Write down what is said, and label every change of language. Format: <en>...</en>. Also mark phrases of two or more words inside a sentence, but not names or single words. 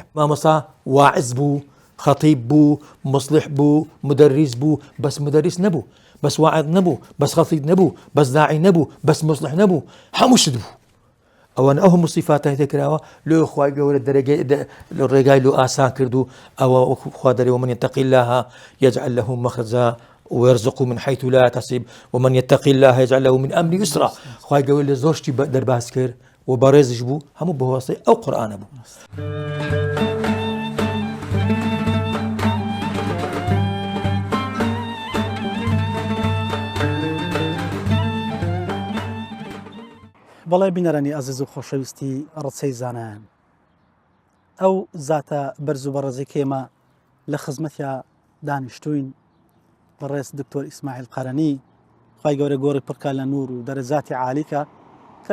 <ckb>مامۆستا واعظ بوو خەتیب بوو مصلح بوو مدەریس بوو بەس مدەریس نەبوو بەس واعظ نەبوو بەس خەتیب نەبوو بەس داعی نەبوو بەس مصلح نەبوو هەموو شت بوو ئەوەن ئەو هەموو سیفاتای تێکراوە لێ خوای گەورە ڕێگای لۆ ئاسان کرد و ئەوە خوا دەرێ</ckb> <ar>ومن يتق الله يجعل له مخرجا ويرزق من حيث لا يحتسب ومن يتق الله يجعل له من امر يسرا</ar> <ckb>خوای گەورە لە زۆر شتی دەرباز کرد و بەڕێزش بوو هەموو بەواسطەی ئەو قورئانە بوو بەڵێ بینەرانی ئەزیز و خۆشەویستی ڕچەی زانایان ئەو زاتە بەرز و بەڕێزەی کێمە لە خزمەتیا دانیشتوین بەڕێز دکتۆر ئیسماعیل قەرەنی خوای گەورە گۆڕی پڕکە لە نور و دەرەجاتی عالیکە کە</ckb>